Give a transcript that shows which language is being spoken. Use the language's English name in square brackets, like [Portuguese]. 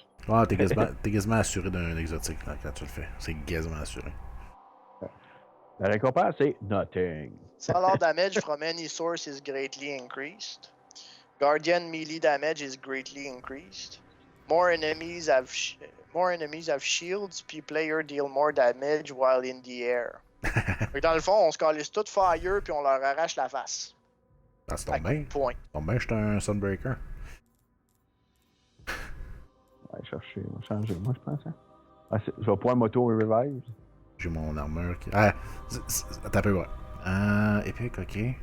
[French] Ah, t'es quasiment assuré d'un exotique quand tu le fais. C'est quasiment assuré. La récompense, c'est nothing. [English] Solar damage from any source is greatly increased. Guardian melee damage is greatly increased. More enemies have shields, puis player deal more damage while in the air. [French] Fait que dans le fond, on se calisse tout fire puis on leur arrache la face. Ah, c'est ton bien. Point. Ton bien, j'étais un Sunbreaker. Ouais, chercher, on va changer, moi, je pense. Hein. Ah, je vais pouvoir moto revive. J'ai mon armure qui. Ah, attends un peu, ouais. Épique, ok.